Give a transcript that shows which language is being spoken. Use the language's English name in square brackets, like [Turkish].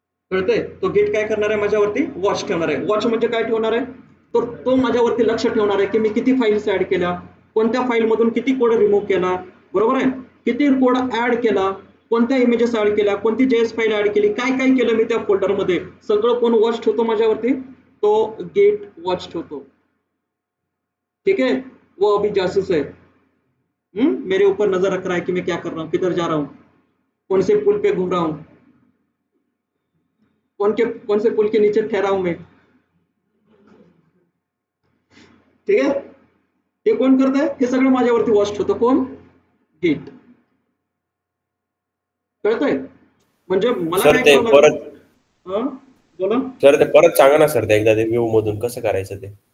[Marathi] कळतंय, तो गेट काय करणार आहे, माझ्यावरती वॉच ठेवणार आहे. वॉच म्हणजे काय ठेवणार आहे, तर तो माझ्यावरती लक्ष ठेवणार आहे की मी किती फाईल्स ऍड केल्या, कोणत्या फाईल मधून किती कोड रिमूव्ह केला, बरोबर आहे, किती कोड ऍड केला, कोणत्या इमेजेस ऍड केल्या, कोणती JS फाईल ऍड केली, काय काय केलं मी त्या फोल्डर मध्ये, सगळं कोण वॉच ठेवतो माझ्यावरती, तो गेट वॉच ठेवतो. [Hindi] ठीक है, वो अभी जासूस है, मेरे ऊपर नजर रख रहा है कि मैं क्या कर रहा हूँ, किधर जा रहा हूँ, कौन से पुल पे घूम रहा हूँ, कौन से पुल के नीचे ठहरा हूं मैं. [Marathi] ठीक है, हे कोण करतंय, हे सगळं माझ्यावरती वॉच ठेवतो, कोण, गेट. कळतंय, म्हणजे मला सर काय ते करावं परत, लागतं, बोला सर ते परत सांगा ना सर, ते एकदा ते व्ह्यू मधून कसं करायचं ते,